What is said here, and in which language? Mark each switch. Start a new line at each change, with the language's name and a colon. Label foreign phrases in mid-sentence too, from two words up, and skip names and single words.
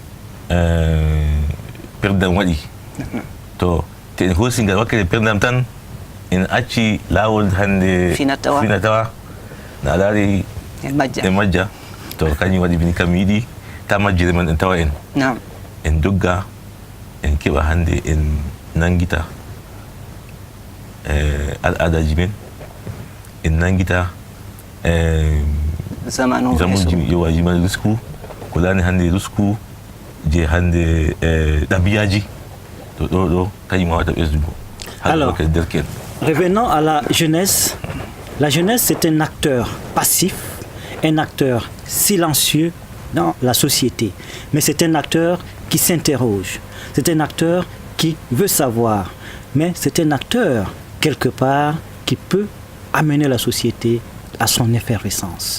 Fula: perdam waɗi to te en hoosi ngal wakkati perdam tan en acci laawol hande finatawa na laari e majja to kañum waɗi min kam mi yiɗi ta majjire men en tawa en en dogga en keɓa hande en nangita al'adaji men en nangita zamanuji yowaji man risku ko lani hande risku je hande ɗabiyaji to ɗo kañum wawata ɓesdugo.
French: Alors, revenons à la jeunesse. La jeunesse, c'est un acteur passif, un acteur silencieux dans la société. Mais c'est un acteur qui s'interroge. C'est un acteur qui veut savoir. Mais c'est un acteur, quelque part, qui peut amener la société à son effervescence.